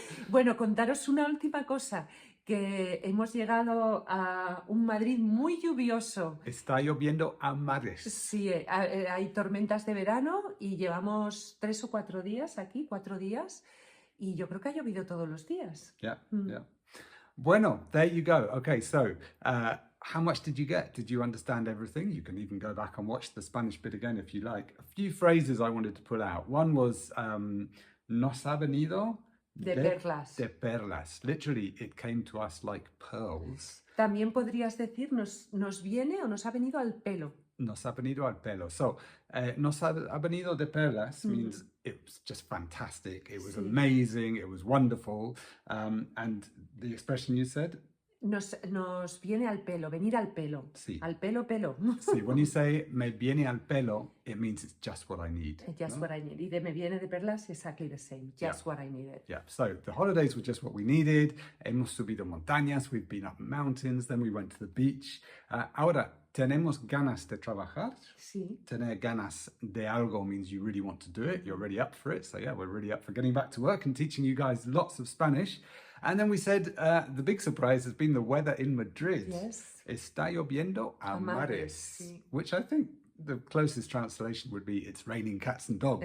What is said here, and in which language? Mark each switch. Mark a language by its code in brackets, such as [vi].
[es] Bueno, contaros una última cosa, que hemos llegado a un Madrid muy lluvioso. Está lloviendo a mares. Sí, hay tormentas de verano y llevamos 3 o 4 días aquí, 4 días, y yo creo que ha llovido todos los días. [en] Yeah, yeah. [es] Bueno, [en] there you go. Okay, so how much did you get? Did you understand everything? You can even go back and watch the Spanish bit again if you like. A few phrases I wanted to pull out. One was [es] nos ha venido de perlas. De perlas. [en] Literally, it came to us like pearls. [es] También podrías decir nos viene o nos ha venido al pelo. Nos ha venido al pelo. [en] So, [es] nos ha venido de perlas [en] means it was just fantastic. It was amazing. It was wonderful. And the expression you said? [es] Nos viene al pelo, venir al pelo. Sí. Al pelo, pelo. Sí, [en] when you say [es] me viene al pelo, [en] it means it's just what I need. Just what I need. [es] Y de me viene de perlas, [en] exactly the same. Just what I needed. Yeah, so the holidays were just what we needed. [es] Hemos subido montañas, [en] we've been up mountains, then we went to the beach. [es] Ahora, ¿tenemos ganas de trabajar? Sí. Tener ganas de algo [en] means you really want to do it. You're really up for it. So yeah, we're really up for getting back to work and teaching you guys lots of Spanish. And then we said the big surprise has been the weather in Madrid. Yes. [es] Está lloviendo a mares, sí. [en] Which I think the closest translation would be it's raining cats and dogs.